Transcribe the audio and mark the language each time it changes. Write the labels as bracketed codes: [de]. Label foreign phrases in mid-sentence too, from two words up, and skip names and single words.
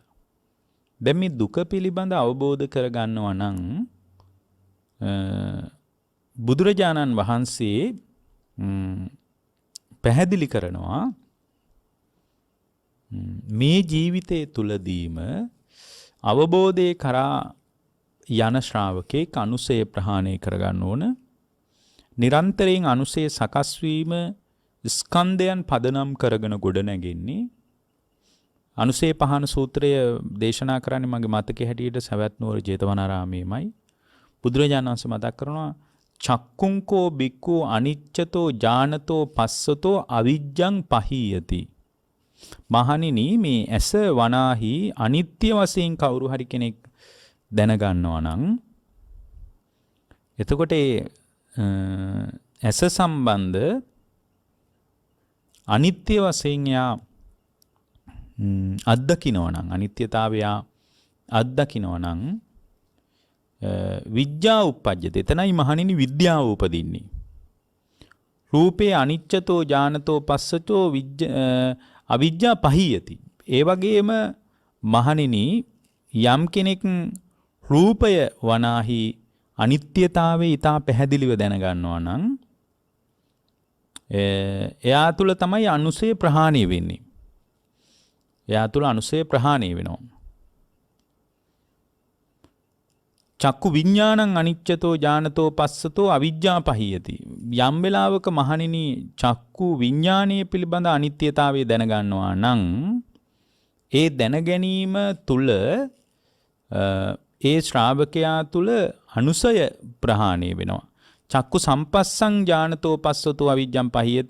[si] දැන් මේ දුක පිළිබඳ අවබෝධ කරගන්නවා නම් බුදුරජාණන් වහන්සේ පැහැදිලි කරනවා මේ ජීවිතයේ තුලදීම අවබෝධය කරා යන ශ්‍රාවකෙක් අනුසය ප්‍රහාණය කරගන්න ඕන. නිරන්තරයෙන් අනුසය සකස් වීම ස්කන්ධයන් පදනම් කරගෙන ගොඩ නැගෙන්නේ. අනුසය පහන සූත්‍රය දේශනා කරන්නේ මගේ මතකයේ හැටියට සවැත් නුවර ජේතවනාරාමයේමයි. බුදුරජාණන් වහන්සේ මතක් කරනවා [pi] චක්කුංකෝ බික්ඛු අනිච්චතෝ ඥානතෝ පස්සතෝ අවිජ්ජං පහීයති. [si] මහණෙනි මේ ඇස වනාහි අනිත්‍ය වශයෙන් කවුරු හරි කෙනෙක් දැනගන්නවා නම් එතකොට ඇස සම්බන්ධ අනිත්‍ය වශයෙන් යා අත්දකිනවා නම් අනිත්‍යතාවය අත්දකිනවා නම් [pi] විද්‍යා උප්පජ්ජති. [si] එතනයි මහණෙනි විද්‍යාව උපදින්නේ. [pi] රූපේ අනිච්චතෝ ඥානතෝ පස්සතෝ අවිජ්ජා පහීයති. [si] ඒ වගේම මහණෙනි යම් කෙනෙක් රූපය වනාහි අනිත්‍යතාවය ඊට පැහැදිලිව දැනගන්නවා නම් එයා තුළ තමයි අනුසය ප්‍රහාණය වෙන්නේ. එයා තුළ අනුසය ප්‍රහාණය වෙනවා. [pi] චක්කු විඥානං අනිච්චතෝ ඥානතෝ පස්සතෝ අවිජ්ජා පහියති. [si] යම් වෙලාවක මහණෙනි චක්කු විඥානීය පිළිබඳ අනිත්‍යතාවය දැනගන්නවා නම් ඒ දැන ගැනීම තුල ඒ ශ්‍රාවකයා තුල අනුසය ප්‍රහාණය වෙනවා. [pi] චක්කු සම්පස්සං ඥානතෝ පස්සතෝ අවිජ්ජං පහියති.